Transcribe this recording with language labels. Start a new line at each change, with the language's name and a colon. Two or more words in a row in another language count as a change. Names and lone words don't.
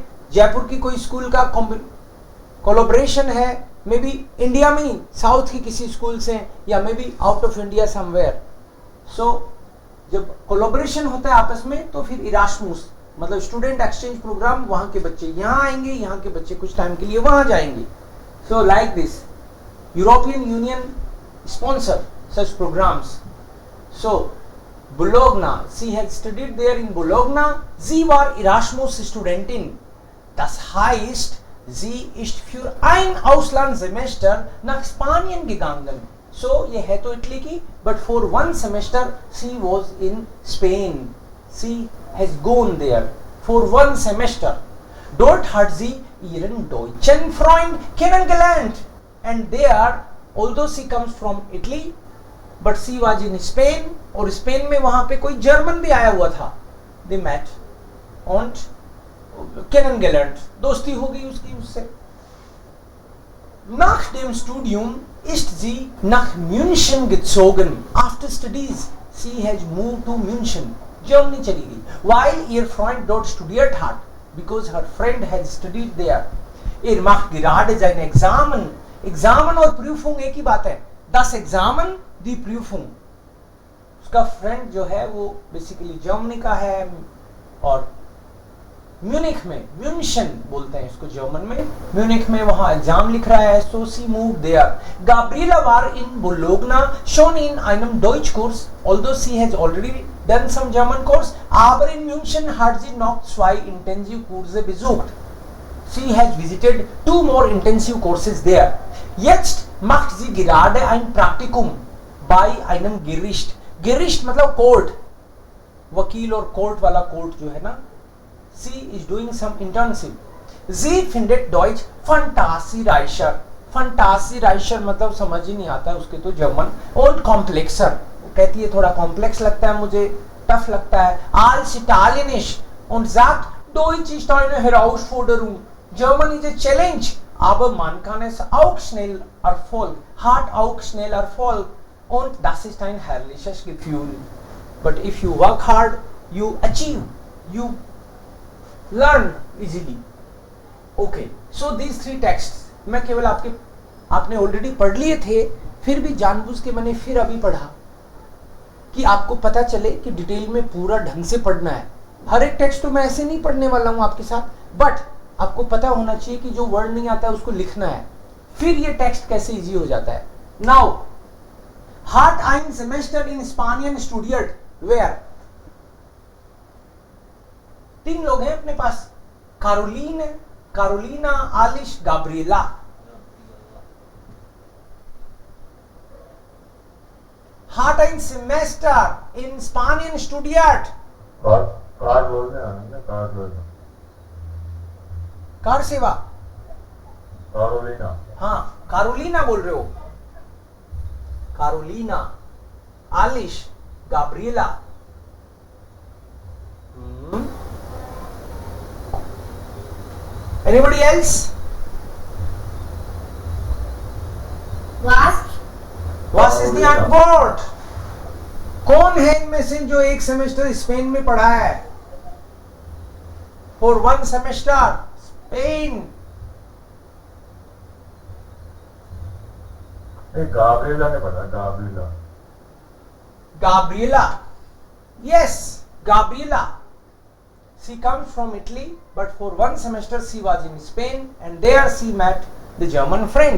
Hindi: जयपुर की कोई स्कूल का कोलैबोरेशन है,
English: maybe
Hindi: इंडिया में ही साउथ की किसी स्कूल से, या
English: maybe out of India somewhere.
Hindi: सो जब कोलैबोरेशन होता है आपस में तो फिर इरास्मुस मतलब
English: student exchange program,
Hindi: वहाँ के बच्चे यहाँ आएंगे, यहाँ के बच्चे कुछ टाइम के लिए वहाँ जाएंगे.
English: so like this European Union sponsor such programs. So Bologna, she had studied there in Bologna.
German: Sie war Erasmus-Studentin. Das heißt, sie ist für ein Auslandssemester nach Spanien gegangen.
Hindi: So ये है तो इटली की,
English: but for one semester she was in Spain. She has gone there for one semester.
German: Dort hat sie ihren deutschen Freund kennengelernt.
English: And there, although she comes from Italy, but she was in Spain,
Hindi: और स्पेन में वहां पे कोई जर्मन भी आया हुआ था.
English: They met
German: und kennengelernt.
Hindi: दोस्ती हो गई उसकी उससे.
German: Nach dem Studium ist sie nach München gezogen.
English: After studies, she has moved to München.
Hindi: Germany चली गई.
German: While ihr Freund dort studiert hat,
English: because her friend had studied there.
German: Macht gerade seine Examen.
Hindi: Examen और Prüfung एक ही बात है.
German: Das Examen, die Prüfung.
Hindi: उसका फ्रेंड जो है वो बेसिकली जर्मनी का है, और म्यूनिख में, म्यूनशन बोलते हैं इसको जर्मन में, म्यूनिख में वहां एग्जाम लिख रहा है.
English: So she moved there.
German: Gabriela war in Bologna schon in einem Deutschkurs,
English: although she has already done some German course,
German: aber in München hat sie noch 2 Intensivkurse besucht.
English: Sie has visited 2 more intensive courses there.
German: Jetzt macht sie gerade ein Praktikum bei einem Gericht.
Hindi: Gericht मतलब कोर्ट, वकील और कोर्ट वाला कोर्ट जो है ना.
English: Sie is doing some internship.
German: Sie findet Deutsch fantasiereicher.
Hindi: Fantasiereicher मतलब समझ ही नहीं आता उसके तो जर्मन.
German: Und komplexer,
Hindi: कहती है थोड़ा कॉम्प्लेक्स लगता है मुझे, टफ लगता है.
German: Als Italienisch und sagt Deutsch ist eine Herausforderung.
English: German is a challenge.
German: Aber man kann es auch schnell Erfolg, hat auch schnell Erfolg. Und das ist ein herrliches Gefühl.
English: But if you work hard, you achieve, you learn easily. Okay, so these 3 texts
Hindi: मैं केवल आपने ऑलरेडी पढ़ लिए थे, फिर भी जानबूझ के मैंने फिर अभी पढ़ा कि आपको पता चले कि डिटेल में पूरा ढंग से पढ़ना है. हर एक टेक्स्ट तो मैं ऐसे नहीं पढ़ने वाला हूं आपके साथ, बट आपको पता होना चाहिए कि जो वर्ड नहीं आता है उसको लिखना है, फिर ये टेक्स्ट कैसे इजी हो जाता है.
German: नाउ hat ein Semester in Spanien studiert.
Hindi: Where? 3 लोग हैं अपने पास. Carolina, Alice, Gabriela.
German: Hat ein Semester in Spanien studiert.
Hindi: कार बोल रहे हैं ना, कार बोल रहे हैं. कार सेवा. कारोलिना. हाँ, कारोलिना बोल रहे हो. Carolina, Alice, Gabriela.
English: Anybody else? Was is the antwort?
Hindi: कौन है इनमें से जो एक सेमेस्टर स्पेन में पढ़ा है?
English: For 1 semester, Spain.
Hindi: गाब्रिएला ने पढ़ा. गाब्रिएला.
English: Gabriela. Yes, Gabriela. She comes from Italy, but for 1 semester she was in Spain, and there she met the German friend.